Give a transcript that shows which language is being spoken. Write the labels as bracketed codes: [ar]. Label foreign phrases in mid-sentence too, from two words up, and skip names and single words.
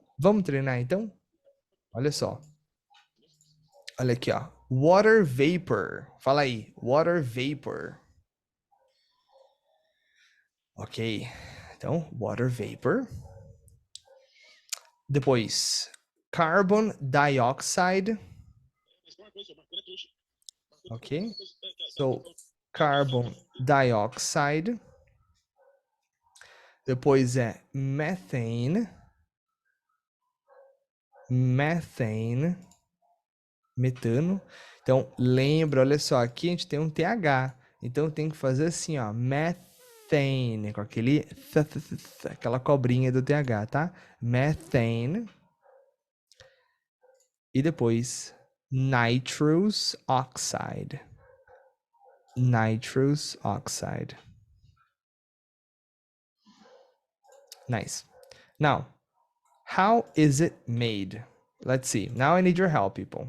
[pt] Vamos treinar então? Olha só. Olha aqui, ó. [en] Water vapor. [pt] Fala aí. [en] Water vapor. [pt] Ok. Então, [en] water vapor. [pt] Depois, [en] carbon dioxide. ok? So, carbon dioxide, [pt] depois é [en] methane, metano. [pt] Então, lembra, olha só, aqui a gente tem um TH. Então, tem que fazer assim, ó, methane, com aquela cobrinha do TH, tá? Methane. E depois, [en] nitrous oxide. Nitrous oxide. Nice. Now, how is it made? Let's see. Now I need your help, people.